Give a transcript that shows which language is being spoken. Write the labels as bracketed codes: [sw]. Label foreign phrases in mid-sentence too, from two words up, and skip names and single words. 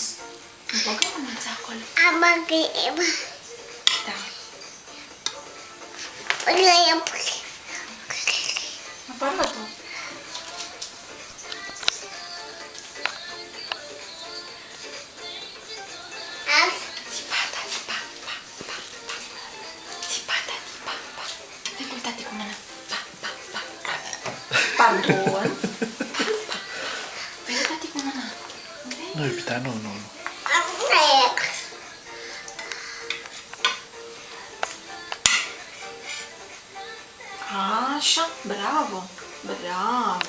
[ro] Nu băgă mânuța acolo. Da. Apără tu. Țipata, țipa, pa, pa, pa. Țipata, țipa, pa. Fii cu tati cu mâna. Pa, pa, pa, pa. Pardon. Fii cu tati cu mâna. Nu, iubita, nu. Așa, bravo, bravo.